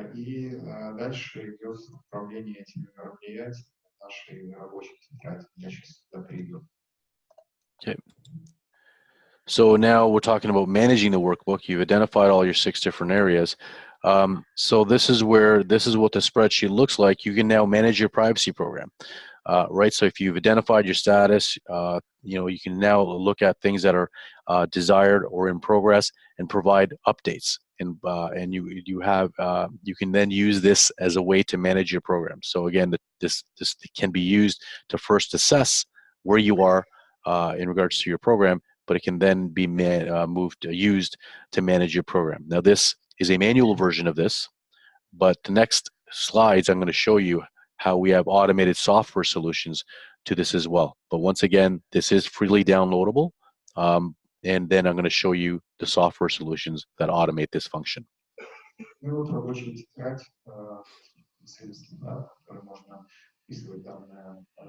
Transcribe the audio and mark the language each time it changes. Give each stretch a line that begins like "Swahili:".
Russian: И дальше идет управление этими мероприятиями в нашей рабочей тетради. Я сейчас сюда перейду.
English: Okay. So now we're talking about managing the workbook. You've identified all your 6 different areas. So this is what the spreadsheet looks like. You can now manage your privacy program, right? So if you've identified your status, you can now look at things that are desired or in progress and provide updates. And you can then use this as a way to manage your program. So again, this can be used to first assess where you are in regards to your program, but it can then be used to manage your program. Now, this is a manual version of this, but the next slides, I'm going to show you how we have automated software solutions to this as well. But once again, this is freely downloadable, and then I'm going to show you the software solutions that automate this function.
Russian: Ну вот рабочая тетрадь, которой можно вписывать данные